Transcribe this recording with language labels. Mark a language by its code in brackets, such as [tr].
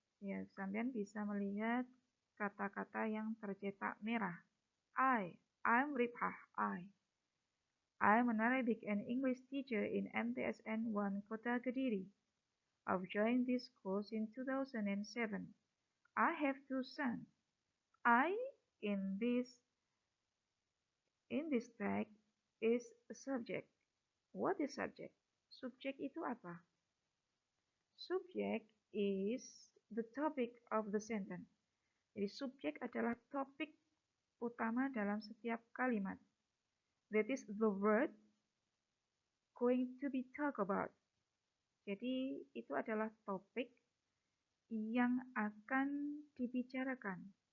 [id] Ya, kalian bisa melihat kata-kata yang tercetak merah. [en] I'm Ribhah. I'm an Arabic and English teacher in MTSN 1 Kota Kediri. I've joined this course in 2007. I have two sons. I in this text is a subject. What is subject? [id] Subjek itu apa? [en] Subject is the topic of the sentence. [id] Jadi subjek adalah topik utama dalam setiap kalimat. [en] That is the word going to be talked about. [id] Jadi itu adalah topik yang akan dibicarakan.